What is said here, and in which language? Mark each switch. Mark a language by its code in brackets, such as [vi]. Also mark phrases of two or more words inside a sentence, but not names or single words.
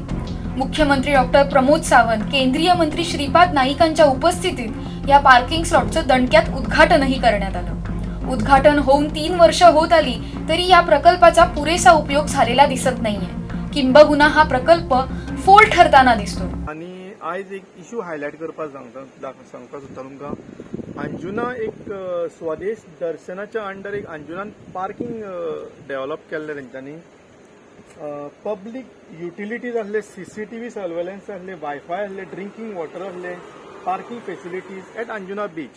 [mr] मुख्यमंत्री डॉक्टर प्रमोद सावंत, केंद्रीय मंत्री श्रीपाद नाईकांच्या उपस्थितीत या पार्किंग स्लॉटचं दणक्यात उद्घाटनही करण्यात आलं. उद्घाटन होऊन 3 वर्ष होत आली तरी या प्रकल्पाचा पुरेसा उपयोग झालेला दिसत नाहीये. किंबहुना हा प्रकल्प फोल ठरताना दिसतो. [kok] आणि आज एक [en] issue highlight [kok] करपाक सांगता सोदता तुमकां. अंजुना एक स्वदेश दर्शनाच्या अंडर एक अंजुनान [en] parking develop [kok] केल्लें तेंच्यांनी. [en] public utilities [kok] आसले, [en] CCTV surveillance [kok] आसले, वायफाय आसले, [en] drinking water [kok] आसले, [en] parking facilities at Anjuna beach.